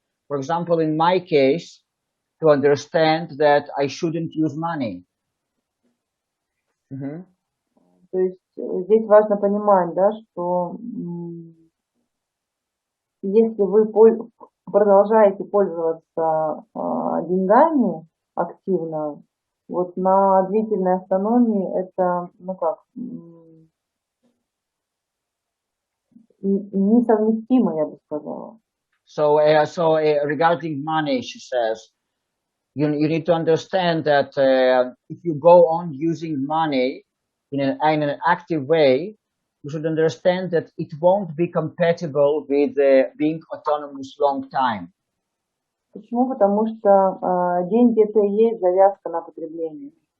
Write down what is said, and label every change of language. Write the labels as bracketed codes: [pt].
[en] For example, in my case, to understand that I shouldn't use money. Mm-hmm. [ru] То есть здесь важно понимать, да, что если вы продолжаете пользоваться деньгами активно, вот на длительной автономии это, ну как, несовместимо, я бы сказала. [en] So regarding money, she says, you need to understand that if you go on using money in an active way, you should understand that it won't be compatible with being autonomous long time. [ru] Почему? Потому что деньги это и есть завязка на потребление.